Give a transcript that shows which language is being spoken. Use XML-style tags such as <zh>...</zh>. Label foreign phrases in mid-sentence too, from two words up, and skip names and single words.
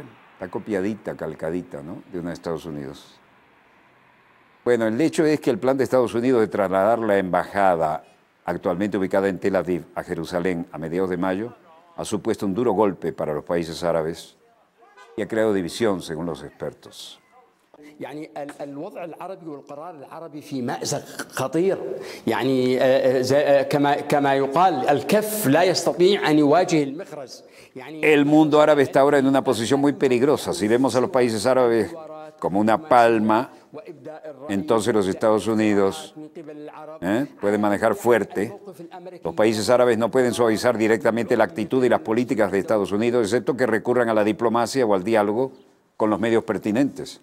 <es>Está copiadita, calcadita, ¿no?, de una de Estados Unidos. Bueno, el hecho es que el plan de Estados Unidos de trasladar la embajada actualmente ubicada en Tel Aviv a Jerusalén a mediados de mayo ha supuesto un duro golpe para los países árabes y ha creado división, según los expertos.</es> <ar>يعني الوضع العربي والقرار العربي في مأزق خطير يعني كما يقال الكف لا يستطيع أن يواجه المخرج.</ar> <es>El mundo árabe está ahora en una posición muy peligrosa. Si vemos a los países árabes como una palma, entonces los Estados Unidos pueden manejar fuerte. Los países árabes no pueden suavizar directamente la actitud y las políticas de Estados Unidos, excepto que recurran a la diplomacia o al diálogo con los medios pertinentes.</es>